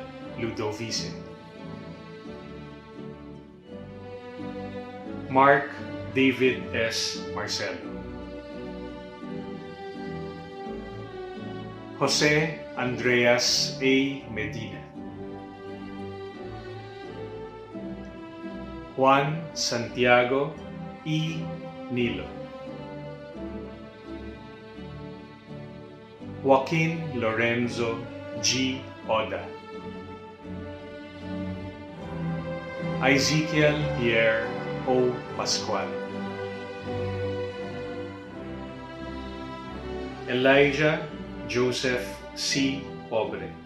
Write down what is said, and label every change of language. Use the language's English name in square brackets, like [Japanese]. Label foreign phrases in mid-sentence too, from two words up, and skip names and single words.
[English] Ludovice. Mark David S. Marcelo. Jose Andreas A. Medina. Juan Santiago E. Nilo. Joaquin Lorenzo G. Oda. Ezekiel Pierre O. Pascual. Elijah Joseph C. Pobre.